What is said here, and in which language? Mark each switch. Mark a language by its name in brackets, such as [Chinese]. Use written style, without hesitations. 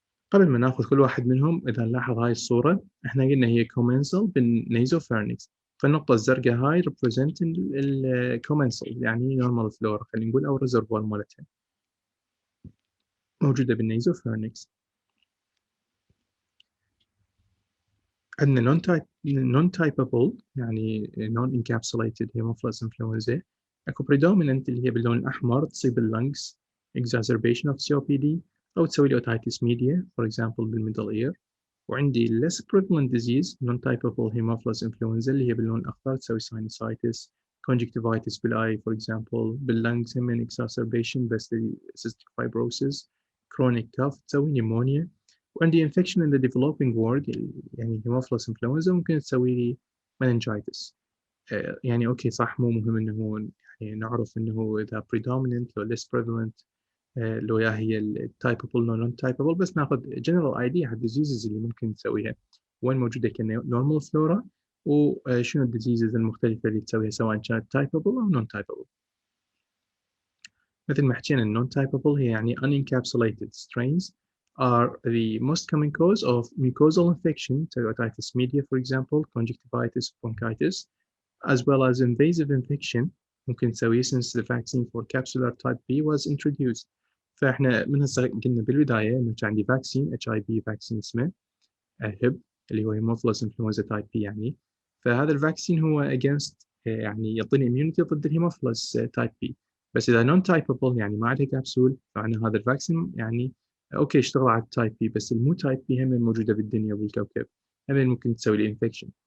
[Arabic] قبل ما ناخذ كل واحد منهم إذا نلاحظ هاي الصورة احنا قلنا هي كومنسال بالنيزوفارنكس، فالنقطة الزرقاء هاي represent commensal يعني normal flora خلينا نقول أو reservoir مالتها موجودة بالنيزوفيرنكس. عندنا non-typable يعني non-encapsulated Haemophilus influenzae. اكو predominant اللي هي باللون الأحمر تصيب اللنجز [English] exacerbation of COPD [Arabic] أو تسوي لي otitis media for example بالmiddle ear. وعندي less prevalent disease non-typable Haemophilus influenza اللي هي باللون الأخضر تسوي sinusitis conjunctivitis بالeye for example باللنجز هم exacerbation بس cystic fibrosis chronic cough تسوي pneumonia. وعندي [English] infection in the developing world [Arabic] يعني Haemophilus influenza ممكن تسوي لي meningitis. يعني أوكي صح مو مهم إنه يعني نعرف إنه إذا predominant أو less prevalent لو هي ال typable non typable بس ناخذ general idea على الديزيزز اللي ممكن تسويها وين موجودة كnormal flora وشنو الديزيزز المختلفة اللي تسويها سواء كانت typable أو non typable. مثل ما حكينا [English] non typable هي يعني unencapsulated strains are the most common cause of mucosal infection, otitis media for example, conjunctivitis, bronchitis, as well as invasive infection [Arabic] ممكن تسويه [English] since the vaccine for capsular type B was introduced. [Arabic] فاحنا من هسه قلنا بالبدايه انه كان عندي فاكسين اتش اي بي فاكسين اسمه هيب اللي هو هيموفيلس انفلونزا تايب بي يعني. فهذا الفاكسين هو اجينست يعني يعطيني اميونيتي ضد الهيموفيلس تايب بي. بس اذا نون تايبل يعني ما عليه كبسول فانا هذا الفاكسين يعني اوكي اشتغل على التايب بي بس المو تايب بي هم موجوده بالدنيا وبالكوكب هم ممكن تسوي لي انفكشن.